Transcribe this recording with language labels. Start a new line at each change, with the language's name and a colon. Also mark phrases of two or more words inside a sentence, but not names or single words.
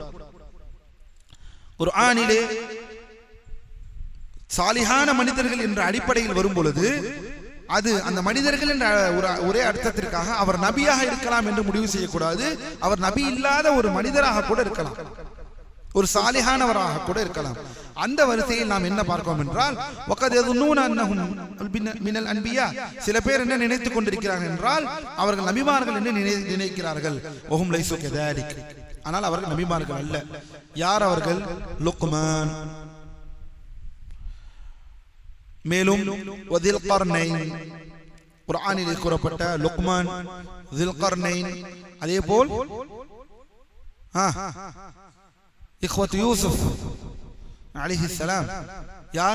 Tamil: குர்ஆனிலே சாலிஹான மனிதர்கள் என்ற அடிப்படையில் வரும் பொழுது அது அந்த மனிதர்கள் என்ற ஒரே அர்த்தத்திற்காக அவர் நபியாக இருக்கலாம் என்று முடிவு செய்யக்கூடாது. அவர் நபி இல்லாத ஒரு மனிதராக கூட இருக்கலாம், ஒரு சாலிஹானவராக கூட இருக்கலாம். அந்த வரிசையில் நாம் என்ன பார்க்கிறோம் என்றால்,
Arabic: وقد يظنون أنهم من الأنبياء,
Tamil: சில பேர் என்ன நினைத்துக் கொண்டிருக்கிறார்கள் என்றால் அவர்கள் நபிமார்கள் என்று நினைக்கிறார்கள்.
Arabic: وهم ليسوا كذلك,
Tamil: ஆனால் அவர்கள் நபிமார்கள் அல்ல. யார் அவர்கள்? லுக்மான், மேலும் வதில் கர்னைன், குர்ஆனில் கூறப்பட்ட லுக்மான், தில் கர்னைன். அதேபோல்
Arabic: إخوة يوسف عليه السلام.
Tamil: யார்?